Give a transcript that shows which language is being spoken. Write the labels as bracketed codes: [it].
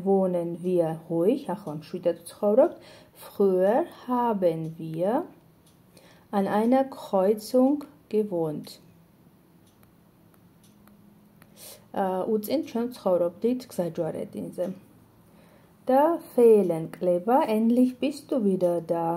[de] Wohnen wir ruhig. [ka] ახლა მშვიდად ვცხოვრობთ. [de] Früher haben wir an einer Kreuzung gewohnt. [ka] უწინ ჩვენ ცხოვრობდით გზაჯვარედინზე. [de] და fehlen კლება, endlich bist du wieder da.